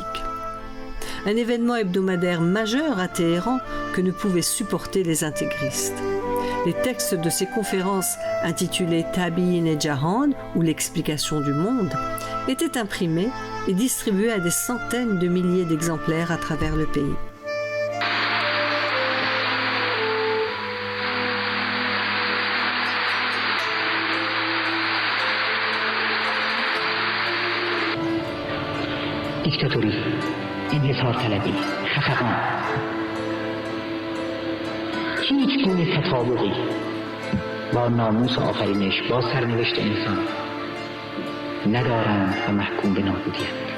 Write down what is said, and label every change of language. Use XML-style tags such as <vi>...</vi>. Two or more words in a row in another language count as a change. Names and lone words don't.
<fr>Un événement hebdomadaire majeur à Téhéran que ne pouvaient supporter les intégristes. Les textes de ces conférences, intitulées Tabi'in et Jahan, ou l'explication du monde, étaient imprimés et distribués à des centaines de milliers d'exemplaires à travers le pays.</fr> <fa>دیکتاتوری، انحصار طلبی، خفقان، هیچ گونه تطابقی با ناموس آفرینش، با سرنوشت انسان ندارند و محکوم به نابودی‌اند.</fa>